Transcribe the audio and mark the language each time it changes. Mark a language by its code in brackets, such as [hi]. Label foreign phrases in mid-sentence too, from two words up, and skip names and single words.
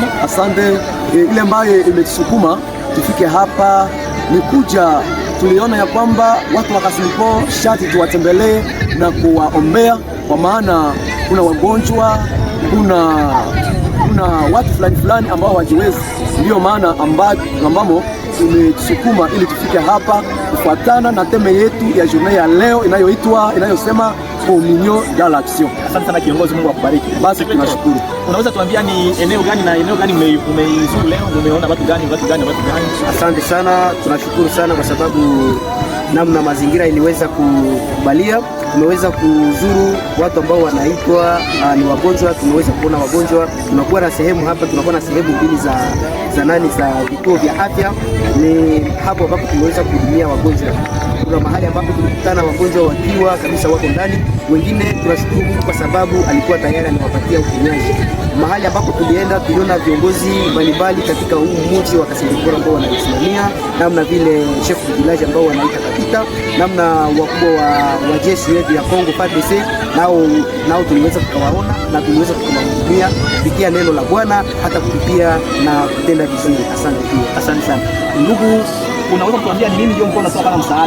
[sw] Asante, ile ambayo imetusukuma tufike hapa ni kuja, tuliona ya kwamba watu wa Kasindi Port shati tuwatembelee na kuwaombea, kwa maana kuna wagonjwa, kuna watu fulani ambao hawajiwezi. Ndio maana ambamo tumetusukuma ili tufike hapa kufuatana na teme yetu ya journée ya leo inayosema [fr] Communion dans l'action. [sw] Asante sana kiongozi, Mungu akubariki. Basi tunashukuru. Unaweza tuambia ni eneo gani na eneo gani umeizuru leo? Umeona watu gani? Asante sana, tunashukuru sana kwa sababu namna mazingira iliweza kukubalia. Tumeweza kuzuru watu ambao wanaitwa ni wagonjwa. Tumeweza kuona wagonjwa, tunakuwa na sehemu hapa, tunakuwa na sehemu mbili za vituo vya afya. Ni hapo ambapo tumeweza kuhudumia wagonjwa. Kuna mahali ambapo tulikutana wagonjwa wakiwa kabisa wako ndani, wengine tunashukuru Mungu kwa sababu alikuwa tayari anawapatia uponyaji. Mahali ambapo tulienda tuliona viongozi mbalimbali katika huu mji wa Kasindi Port ambao wanaisimamia, namna vile [fr] chef de village [sw] ambao wanaita kapita, namna wakubwa wa jeshi yetu ya Kongo FARDC, nao tuliweza tukawaona na tuliweza kuwahudumia kupitia neno la Bwana, hata kupitia na kutenda vizuri. Asante sana. Ndugu, unaweza kutuambia ni nini ndio mko natoa kama msaada?